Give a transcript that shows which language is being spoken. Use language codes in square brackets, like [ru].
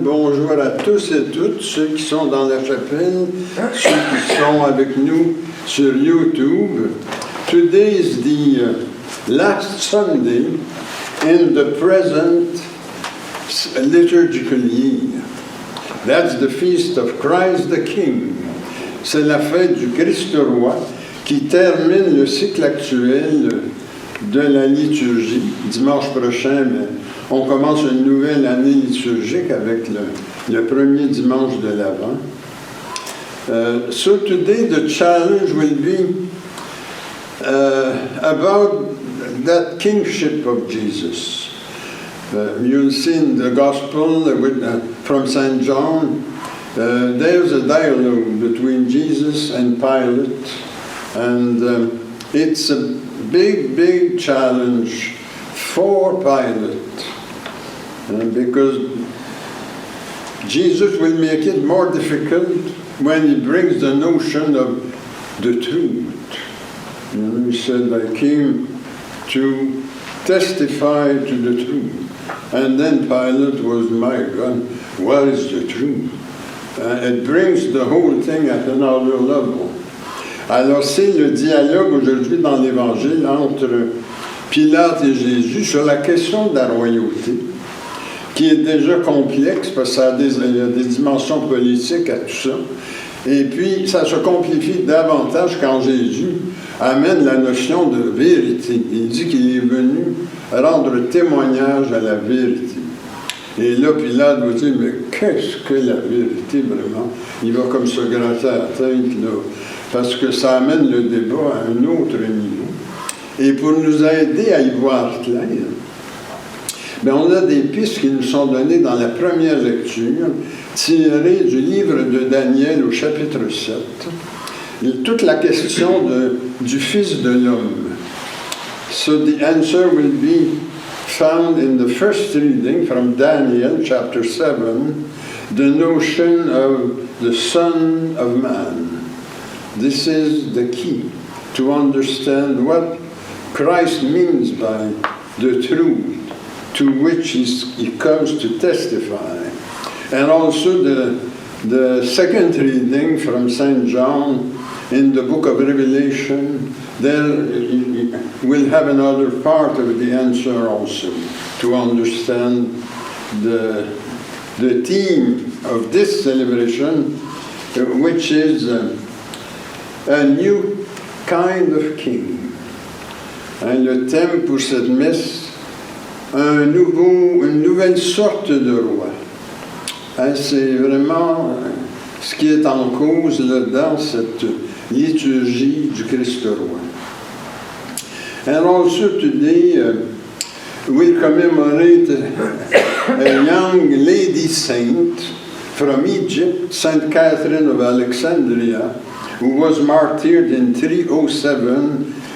[fr] Bonjour à tous et toutes, ceux qui sont dans la chapelle, ceux qui sont avec nous sur YouTube. [en] Today is the last Sunday in the present liturgical year. That's the feast of Christ the King. [fr] C'est la fête du Christ roi qui termine le cycle actuel de la liturgie. Dimanche prochain, on commence une nouvelle année liturgique avec le premier dimanche de l'Avent. [en] So today the challenge will be about that kingship of Jesus. You'll see in the Gospel from St. John, there's a dialogue between Jesus and Pilate, and it's a big challenge for Pilate, because Jesus will make it more difficult when he brings the notion of the truth. He said, I came to testify to the truth. And then Pilate was, my God, what is the truth? It brings the whole thing at another level. [fr] Alors c'est le dialogue aujourd'hui dans l'Évangile entre Pilate et Jésus sur la question de la royauté, qui est déjà complexe parce qu'il y a des dimensions politiques à tout ça. Et puis ça se complifie davantage quand Jésus amène la notion de vérité. Il dit qu'il est venu rendre témoignage à la vérité. Et là, Pilate va dire, mais qu'est-ce que la vérité vraiment? Il va comme se gratter la tête, là, parce que ça amène le débat à un autre niveau. Et pour nous aider à y voir clair, on a des pistes qui nous sont données dans la première lecture, tirées du livre de Daniel au chapitre 7. Toute la question du Fils de l'homme. [en] So the answer will be found in the first reading from Daniel chapter 7, the notion of the Son of Man. This is the key to understand what Christ means by the truth to which he comes to testify. And also the second reading from St. John in the book of Revelation, there we'll have another part of the answer also to understand the theme of this celebration, which is a new kind of king. [fr] Le thème pour cette messe, une nouvelle sorte de roi. C'est vraiment ce qui est en cause là, dans cette liturgie du Christ roi. [en] And also today we commemorate a young lady saint from Egypt, Saint Catherine of Alexandria, who was martyred in 307.